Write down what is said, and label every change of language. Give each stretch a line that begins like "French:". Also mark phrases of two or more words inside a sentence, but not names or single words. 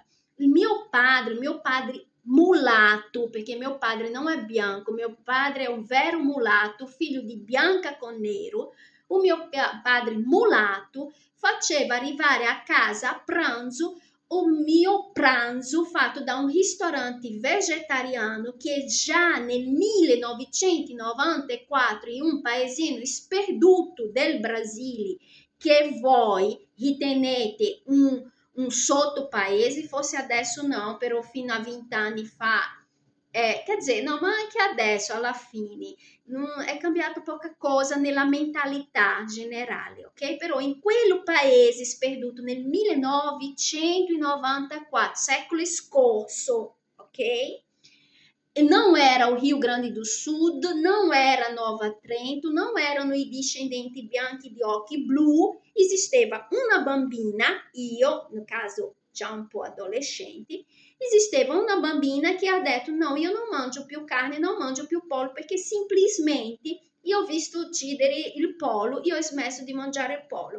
Italian: Il mio padre mulato, perché mio padre non è bianco, mio padre è un vero mulato, figlio di bianca con nero, un mio padre mulato faceva arrivare a casa a pranzo un mio pranzo fatto da un ristorante vegetariano che già nel 1994 in un paesino sperduto del Brasile che voi ritenete un sottopaese, forse adesso no, però fino a 20 anni fa,
Portuguese: quer dizer, no,
Italian: ma anche adesso alla fine è cambiato poca cosa nella mentalità generale, ok? Però in quel paese sperduto nel 1994, secolo scorso, ok?
Portuguese: E não era o Rio Grande do Sul, não era Nova Trento,
Italian: não erano i discendenti bianchi di occhi blu, esisteva una bambina, io,
Portuguese: no caso
Italian: già un po' adolescenti, esisteva una bambina che ha detto no, io non mangio più carne, non mangio più pollo, perché semplicemente io ho visto uccidere il pollo, io ho smesso di mangiare il pollo.